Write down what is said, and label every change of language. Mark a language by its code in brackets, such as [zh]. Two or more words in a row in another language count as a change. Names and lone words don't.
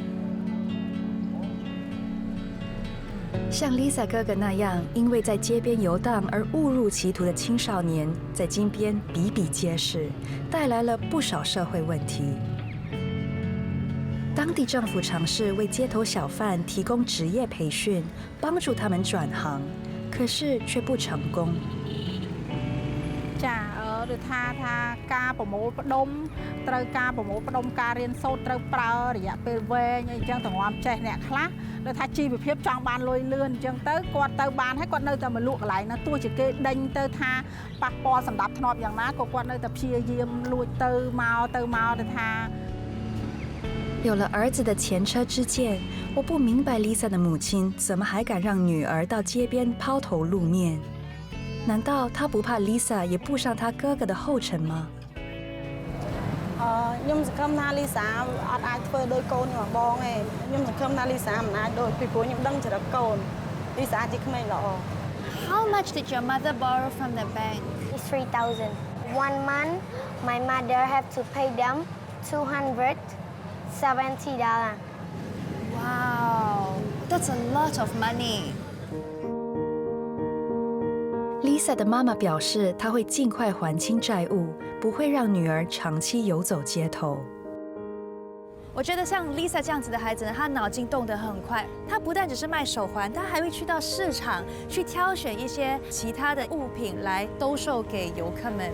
[zh] 像 Lisa 哥哥那样，因为在街边游荡而误入歧途的青少年，在金边比比皆是，带来了不少社会问题。当地政府尝试为街头小贩提供职业培训，帮助他们转行，可是却不成功。 [km] ចាដូចថាការប្រមូលផ្ដុំត្រូវការប្រមូលផ្ដុំការរៀនសូត្រត្រូវប្រើរយៈពេលវែងអីចឹងទាំងងាប់ចេះអ្នកខ្លះដូចថាជីវភាពចង់បានលុយលឿនអញ្ចឹងទៅគាត់ទៅបានហើយគាត់នៅតែមកលក់កន្លែងហ្នឹងទោះជាគេដេញទៅថាប៉ះពាល់សម្ដាប់ធ្នាប់យ៉ាងណាក៏គាត់នៅតែព្យាយាមលួចទៅមកទៅថា [zh] 有了儿子的前车之鉴，我不明白 Lisa 的母亲怎么还敢让女儿到街边抛头露面。难道她不怕 Lisa 也步上她哥哥的后尘吗？ [km] ខ្ញុំសង្ឃឹមថា Lisa អត់អាចធ្វើដោយកូនខ្ញុំបងទេខ្ញុំសង្ឃឹមថា Lisa មិនអាចដូចពីព្រោះខ្ញុំដឹងចរិតកូន Lisa ជាក្មេងល្អ [en] How much did your mother borrow from the bank? It's 3,000. 1 month, my mother have to pay them $270. Wow, that's a lot of money. [zh] Lisa 的妈妈表示，她会尽快还清债务，不会让女儿长期游走街头。我觉得像 Lisa 这样子的孩子呢，她脑筋动得很快。她不但只是卖手环，她还会去到市场去挑选一些其他的物品来兜售给游客们。